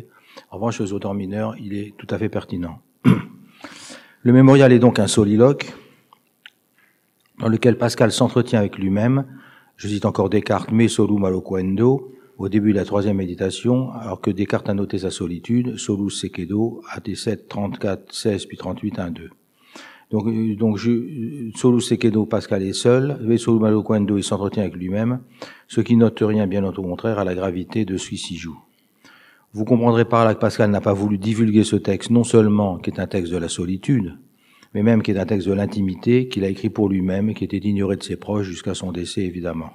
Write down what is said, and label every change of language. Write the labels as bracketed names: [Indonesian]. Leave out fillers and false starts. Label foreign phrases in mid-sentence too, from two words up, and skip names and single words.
[French] En revanche, sur les auteurs mineurs, il est tout à fait pertinent. Le mémorial est donc un soliloque dans lequel Pascal s'entretient avec lui-même. Je cite encore Descartes, [Latin] me solum aloquendo, [French] au début de la 3e méditation, alors que Descartes a noté sa solitude, [Latin] solus secedo, AT7, 34, 16, [French] puis 38, 1, 2. Donc [Latin] solus secedo, [French] Pascal est seul, [Latin] me solum aloquendo, [French] il s'entretient avec lui-même, ce qui note rien, bien au contraire, à la gravité de ce qui s'y joue. Vous comprendrez par là que Pascal n'a pas voulu divulguer ce texte, non seulement qui est un texte de la solitude, mais même qui est un texte de l'intimité, qu'il a écrit pour lui-même et qui était ignoré de ses proches jusqu'à son décès, évidemment.